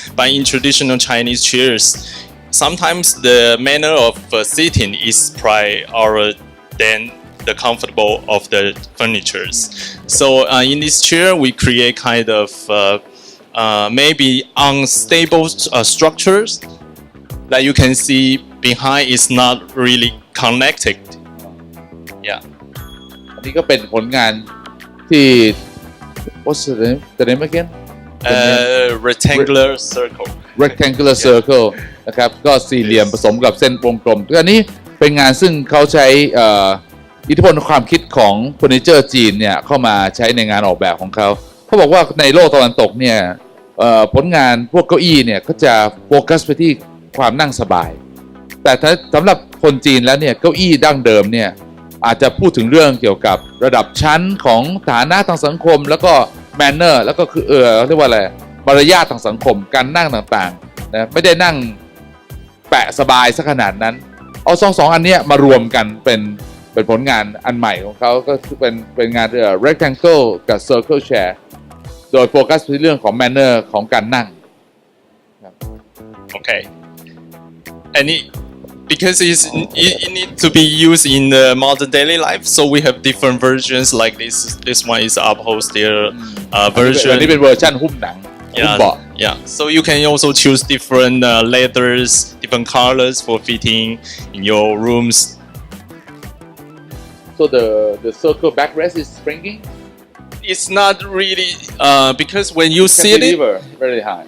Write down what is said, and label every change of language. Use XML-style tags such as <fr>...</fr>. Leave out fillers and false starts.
<en>But in traditional Chinese chairs, sometimes the manner of sitting is prior than the comfortable of the furnitures. So in this chair, we create kind of maybe unstable structures that you can see behind is not really connected. Yeah.</en> <th>อันนี้ก็เป็นผลงานที่</th> <en>what's the name again? Rectangular circle.</en> <th>Rectangular circle นะครับก็สี่เหลี่ยมผสมกับเส้นวงกลมอันนี้เป็นงานซึ่งเขาใช้อิทธิพลความคิดของเฟอร์นิเจอร์จีนเนี่ยเข้ามาใช้ในงานออกแบบของเขาบอกว่าในโลกตะวันตกเนี่ย ผลงานพวกเก้าอี้เนี่ยก็จะโฟกัสไปที่ความนั่งสบายแต่ถ้าสำหรับคนจีนแล้วเนี่ยเก้าอี้ดั้งเดิมเนี่ยอาจจะพูดถึงเรื่องเกี่ยวกับระดับชั้นของฐานะทางสังคมแล้วก็แมนเนอร์แล้วก็คือเรียกว่าอะไรมารยาททางสังคมการนั่งต่างๆนะไม่ได้นั่ง แปะสบายสักขนาดนั้นเอาสองอันเนี้ยมารวมกันเป็นผลงานอันใหม่ของเขาก็คือเป็นงานrectangle กับ circle chair โดยโฟกัสไปที่เรื่องของ manner ของการนั่ง</th> <en>Okay. And because it needs to be used in the modern daily life, so we have different versions like this. This one is upholstered version.</en> <th>อันนี้เป็นเวอร์ชันหุ้มหนังหุ้มเบาะ</th> <en>Yeah. So you can also choose different leathers, different colors for fitting in your rooms. So the circle backrest is springing. It's not really because when you sit it, very high.</en>